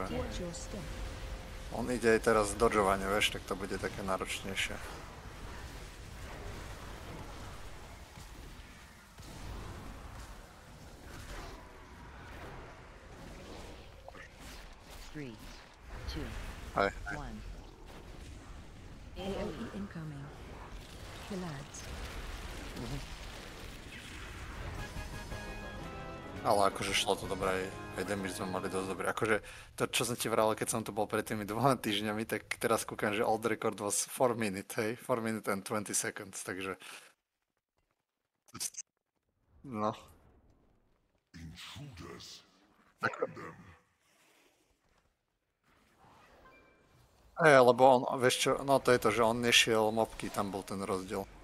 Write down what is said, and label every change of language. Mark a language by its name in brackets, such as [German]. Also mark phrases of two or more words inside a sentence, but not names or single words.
[Slovak] On ide aj teraz dodžovanie, vieš, tak to bude také náročnejšie. Hej. [English] AoE incoming. Kill ads. [Slovak] Ale akože šlo to dobre, aj damage sme mali dosť dobre. Akože to, čo som ti vral, keď som tu bol pred tými 2 týždňami, tak teraz kúkam, že [English] old record was 4 minutes, [Slovak] hej? [English] 4 minutes and 20 seconds, [Slovak] takže... No. Lebo on, vieš čo, no to je to, že on nešiel mobky, tam bol ten rozdiel.